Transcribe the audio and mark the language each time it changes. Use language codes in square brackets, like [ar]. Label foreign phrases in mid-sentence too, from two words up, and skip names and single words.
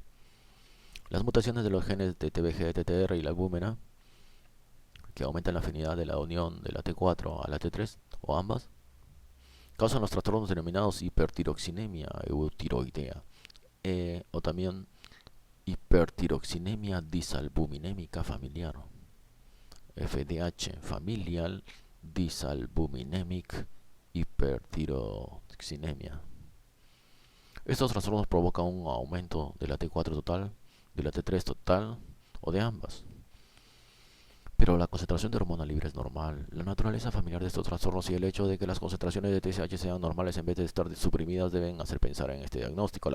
[es] Las mutaciones de los genes de TBG, TTR y la albúmina, que aumentan la afinidad de la unión de la T4 a la T3, o ambas, causan los trastornos denominados hipertiroxinemia eutiroidea, o también hipertiroxinemia disalbuminémica familiar. [en] FDH, familial disalbuminemic hipertiroxinemia. [es] Estos trastornos provocan un aumento de la T4 total, de la T3 total o de ambas. Pero la concentración de hormona libre es normal. La naturaleza familiar de estos trastornos y el hecho de que las concentraciones de TSH sean normales en vez de estar suprimidas deben hacer pensar en este diagnóstico.